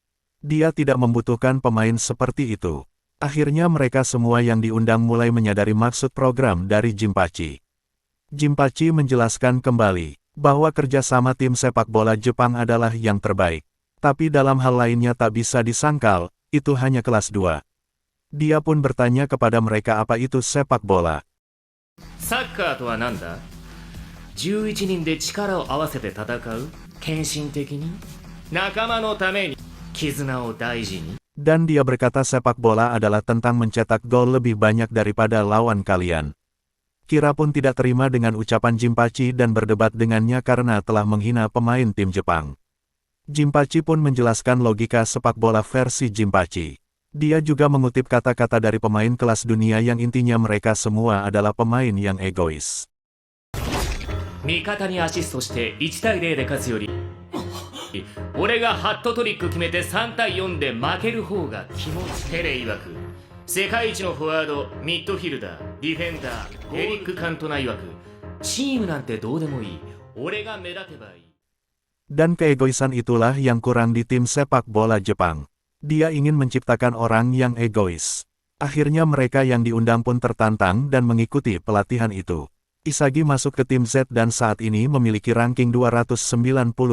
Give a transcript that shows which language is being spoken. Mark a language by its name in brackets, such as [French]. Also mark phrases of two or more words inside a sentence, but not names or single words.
[Indonesian] Dia tidak membutuhkan pemain seperti itu. Akhirnya mereka semua yang diundang mulai menyadari maksud program dari Jinpachi. Jinpachi menjelaskan kembali bahwa kerjasama tim sepak bola Jepang adalah yang terbaik. Tapi dalam hal lainnya tak bisa disangkal, itu hanya kelas 2. Dia pun bertanya kepada mereka apa itu sepak bola. [Japanese] サッカーとは何だ ?11 人で力を合わせて戦う献身的に仲間のために絆を大事に [Indonesian] Dan dia berkata sepak bola adalah tentang mencetak gol lebih banyak daripada lawan kalian. Kira pun tidak terima dengan ucapan Jinpachi dan berdebat dengannya karena telah menghina pemain tim Jepang. Jinpachi pun menjelaskan logika sepak bola versi Jinpachi. Dia juga mengutip kata-kata dari pemain kelas dunia yang intinya mereka semua adalah pemain yang egois. [Japanese] 味方にアシストして1対0で勝つより俺がハットトリック決めて3対4で負ける方が気持ちペレ曰く世界一のフォワードミッドフィルダーディフェンダーエリック・カントナ曰くチームなんてどうでもいい俺が目立てばいい [Indonesian] Dan keegoisan itulah yang kurang di tim sepak bola Jepang. Dia ingin menciptakan orang yang egois. Akhirnya mereka yang diundang pun tertantang dan mengikuti pelatihan itu. Isagi masuk ke tim Z dan saat ini memiliki ranking 298.